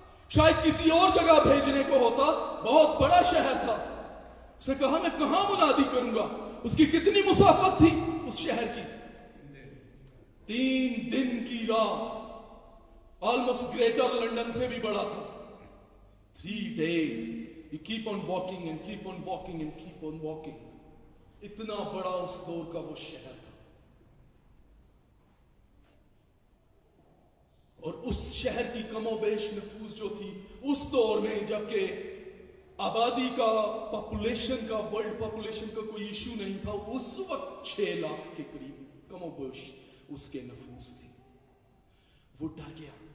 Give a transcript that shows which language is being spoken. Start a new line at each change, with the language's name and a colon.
Hindi: शायद किसी और जगह भेजने को होता, बहुत बड़ा शहर था। उसने कहा मैं कहां मुनादी करूंगा। उसकी कितनी मुसाफत थी उस शहर की, 3 दिन की राह, ऑलमोस्ट ग्रेटर लंदन से भी बड़ा था।
English: 3 days you keep on walking and keep on walking and keep on walking।
Hindi: इतना बड़ा उस दौर का वो शहर था। और उस शहर की कमोबेश नफूस जो थी उस दौर में, जबकि आबादी का, पॉपुलेशन का, वर्ल्ड पॉपुलेशन का कोई इशू नहीं था, उस वक्त 6 लाख के करीब कमोबेश उसके नफूस थे। वो डर गया।